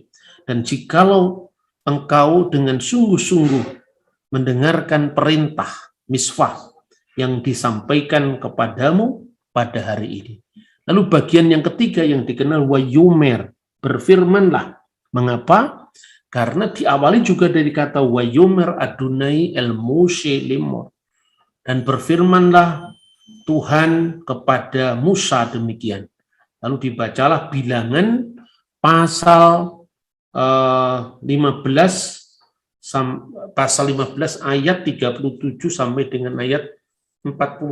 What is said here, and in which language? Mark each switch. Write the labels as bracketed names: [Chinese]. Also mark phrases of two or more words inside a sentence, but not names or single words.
[Indonesian] Dan jikalau engkau dengan sungguh-sungguh mendengarkan perintah miswah yang disampaikan kepadamu pada hari ini. Lalu bagian yang ketiga yang dikenal wayumer, berfirmanlah. Mengapa? Karena diawali juga dari kata [Hebrew] ויאמר אדני אל משה לאמר, [Indonesian] dan berfirmanlah Tuhan kepada Musa demikian. Lalu dibacalah Bilangan pasal 15 ayat 37 sampai dengan ayat 41.